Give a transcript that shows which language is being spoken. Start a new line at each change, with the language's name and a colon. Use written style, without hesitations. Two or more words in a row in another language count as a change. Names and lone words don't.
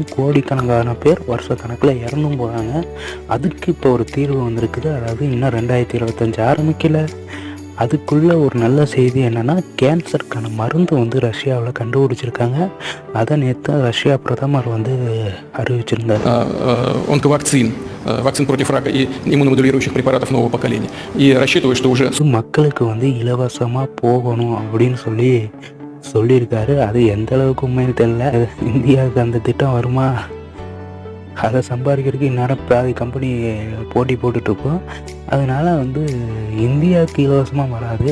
Tamil: கோடிக்கணக்கான பேர் வருஷக்கணக்கில் இறந்தும் போகிறாங்க. அதுக்கு இப்போ ஒரு தீர்வு வந்திருக்குது. அதாவது இன்னும் 2025 ஆரம்பிக்கல. அதுக்குள்ளே ஒரு நல்ல செய்தி என்னென்னா, கேன்சருக்கான மருந்து வந்து ரஷ்யாவில் கண்டுபிடிச்சிருக்காங்க. அதை நேற்று ரஷ்யா பிரதமர் வந்து அறிவிச்சிருந்தார்.
Russian: Онковакцин против рака и иммуномодулирующих препаратов нового поколения. И рассчитываю, что уже
Tamil: மக்களுக்கு வந்து இலவசமாக போகணும் அப்படின்னு சொல்லியிருக்காரு. அது எந்த அளவுக்கு உண்மைன்னு தெரியல. இந்தியாவுக்கு அந்த திட்டம் வருமா? அதை சம்பாதிக்கிறதுக்கு இந்நேரம் பாதி கம்பெனி போட்டி போட்டுட்ருக்கோம். அதனால் வந்து இந்தியாவுக்கு இலவசமாக வராது.